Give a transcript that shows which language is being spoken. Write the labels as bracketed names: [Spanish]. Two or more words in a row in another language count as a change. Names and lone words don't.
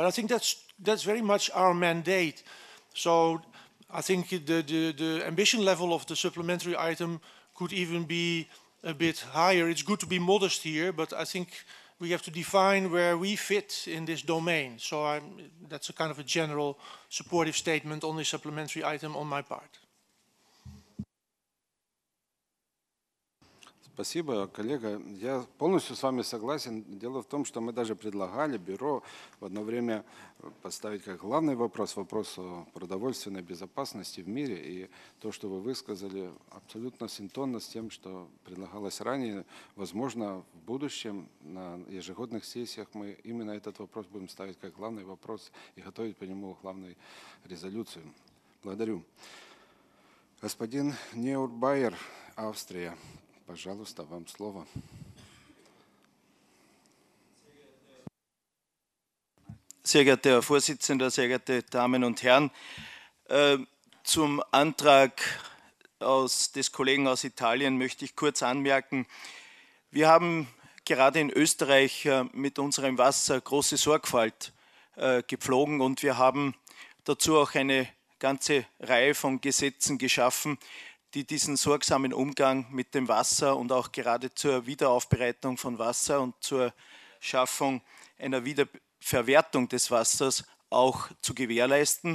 [English] I think that's very much our mandate. So I think the ambition level of the supplementary item could even be a bit higher. It's good to be modest here, but I think we have to define where we fit in this domain. So that's a kind of a general supportive statement on this supplementary item on my part. [Russian] Спасибо, коллега. Я полностью с вами согласен. Дело в том, что мы даже предлагали бюро в одно время поставить как главный вопрос о продовольственной безопасности в мире. И то, что вы высказали, абсолютно синтонно с тем, что предлагалось ранее. Возможно, в будущем на ежегодных сессиях мы именно этот вопрос будем ставить как главный вопрос и готовить по нему главную резолюцию. Благодарю. Господин Неурбайер, Австрия. Пожалуйста, вам слово. [German] Sehr geehrter Herr Vorsitzender, sehr geehrte Damen und Herren, zum Antrag des Kollegen aus Italien möchte ich kurz anmerken, wir haben gerade in Österreich mit unserem Wasser große Sorgfalt gepflogen und wir haben dazu auch eine ganze Reihe von Gesetzen geschaffen, die diesen sorgsamen Umgang mit dem Wasser und auch gerade zur Wiederaufbereitung von Wasser und zur Schaffung einer Wiederverwertung des Wassers auch zu gewährleisten.